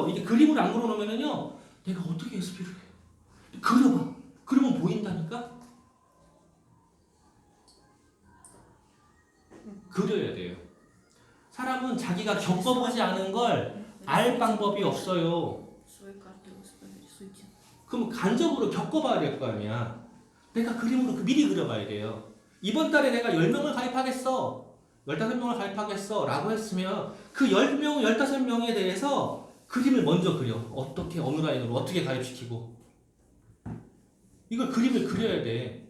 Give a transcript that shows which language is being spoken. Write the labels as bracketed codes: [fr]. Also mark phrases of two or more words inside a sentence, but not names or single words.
[ko] 이게 그림을 안 그려놓으면은요 내가 어떻게 SP를 해? 그려봐. 그러면 보인다니까. 그려야 돼요. 사람은 자기가 겪어보지 않은 걸 알 방법이 없어요. [ru] Свою карту рисуйте. [ko] 그럼 간접으로 겪어봐야 될 거 아니야. 내가 그림으로 미리 그려봐야 돼요. 이번 달에 내가 10명을 가입하겠어. 15명을 가입하겠어. 라고 했으면 그 10명, 15명에 대해서 그림을 먼저 그려. 어떻게 어느 라인으로 어떻게 가입시키고 이걸 그림을 그려야 돼.